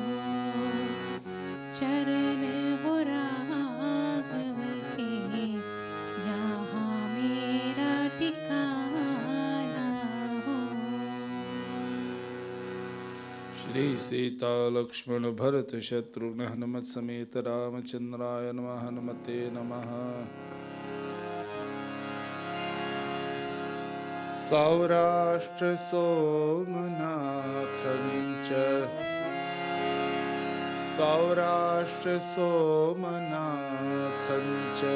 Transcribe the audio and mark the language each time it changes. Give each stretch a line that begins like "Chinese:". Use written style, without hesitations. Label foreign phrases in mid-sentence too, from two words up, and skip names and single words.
Hindi: चरण हो राघव के जहाँ मेरा ठिकाना हो।
Sanskrit: श्री सीता लक्ष्मण भरत शत्रुघ्न हनुमत समेत रामचंद्राय नमः। हनुमते नमः। सौराष्ट्र सोमनाथं च सौराष्ट्र सोमनाथं च